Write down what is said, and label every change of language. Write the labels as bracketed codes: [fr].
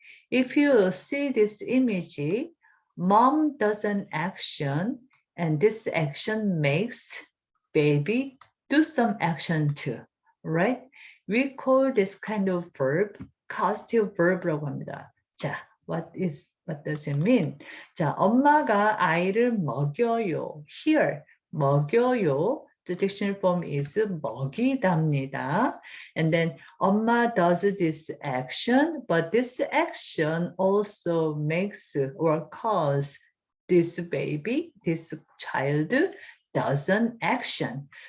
[en] If you see this image, mom does an action and this action makes baby do some action too, right? We call this kind of verb causative verb [ko] 라고 합니다. [en] 자, what does it mean? [ko] 자, 엄마가 아이를 먹여요. [en] Here, 먹여요. The dictionary form is 먹이답니다. And then 엄마 does this action, but this action also makes or cause this baby, this child does an action.